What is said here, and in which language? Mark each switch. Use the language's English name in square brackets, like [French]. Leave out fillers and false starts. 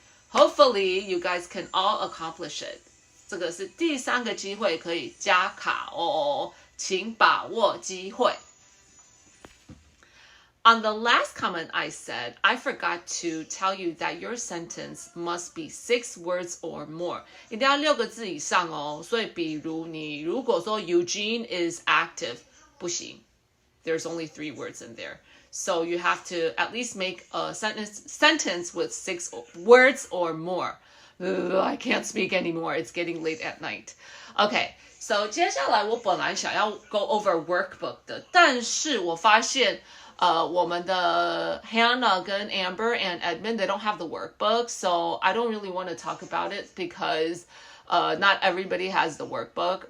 [English] Hopefully, you guys can all accomplish it. [Chinese] 这个是第3个机会可以加卡哦，请把握机会。 [English] On the last comment I said, I forgot to tell you that your sentence must be 6 words or more. [Chinese] 一定要6个字以上哦。所以，比如你如果说 [English] Eugene is active， [Chinese] 不行。 [English] There's only 3 words in there.So you have to at least make a sentence with 6 words or more. I can't speak anymore. It's getting late at night. Okay, so [Chinese] 接下来我本来想要 [English] go over workbook [Chinese] 的，但是我发现我们的 Hannah 跟 [English] Amber and Edmund, they don't have the workbook, so I don't really want to talk about it because not everybody has the workbook.